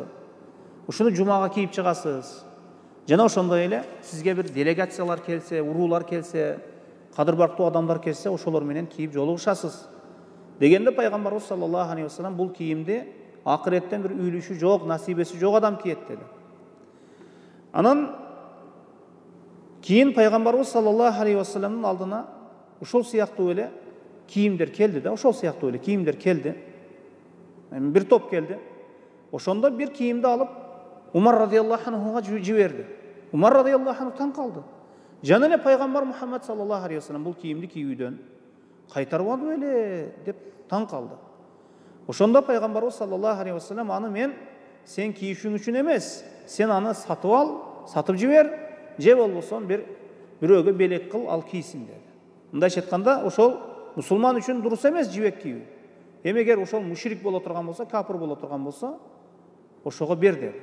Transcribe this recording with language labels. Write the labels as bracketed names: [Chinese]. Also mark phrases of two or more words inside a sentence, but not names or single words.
[Kyrgyz] Ушуну жумага кийип чыгасыз. Жана ошондой эле сизге bir делегациялар келсе, уруулар келсе, кадыр барктуу адамдар келсе, ошолор менен кийип жолугушасыз." Дегенде пайгамбарыбыз [Arabic] صلى الله عليه وسلم [Kyrgyz] бул кийимди акыреттен bir үйлүшү жок, насибеси жок адам кийет деди. Анан кийин пайгамбарыбыз [Arabic] صلى الله عليه وسلم [Kyrgyz] алдына ошол сыяктуу эле кийимдер келди да, ошол сыяктуу эле кийимдер келди. Bir топ келди. Ошондо bir кийимди алып Умар [Arabic] رضي الله عنه [Kyrgyz] жиберди. Умар [Arabic] رضي الله عنه [Kyrgyz] таң калды. Жана эле пайгамбар Мухаммад [Arabic] صلى الله عليه وسلم [Kyrgyz] бул кийимди кийүүдөн кайтарбады беле деп таң калды. Ошондо пайгамбарыбыз [Arabic] صلى الله عليه وسلم [Kyrgyz] аны мен сен кийишиң үчүн эмес, сен аны сатып ал, сатып жибер, же болбосо бирөөгө белек кыл, ал кийсин деди. Мындайча айтканда, ошол мусулман үчүн дурус эмес жибек кийүү. Эгер ошол мушрик боло турган болсо, капыр боло турган болсо, ошого бер деди.